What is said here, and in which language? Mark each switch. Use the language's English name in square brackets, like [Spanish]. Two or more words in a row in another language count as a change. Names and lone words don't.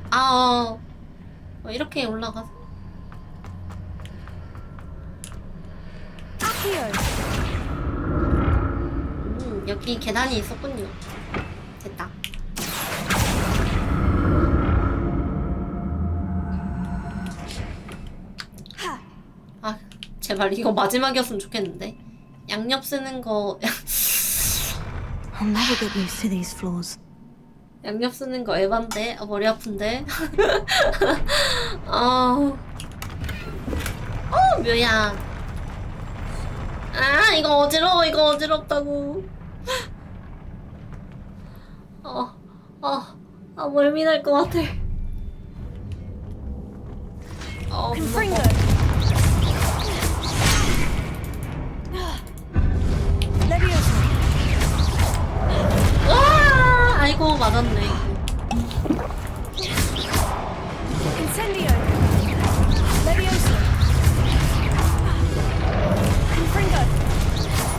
[Korean] 이렇게 올라가서. 여기 계단이 있었군요. 됐다. 제발 이거 마지막이었으면 좋겠는데. 양옆 쓰는 거. [English] I'll never get used to these floors. [Korean] 양옆 쓰는 거 에반데? 머리 아픈데? 묘야. 이거 어지러워. 이거 어지럽다고. 멀미 날 것 같아. 아이고 맞았네. [English] Incendio. Levioso. Confringo.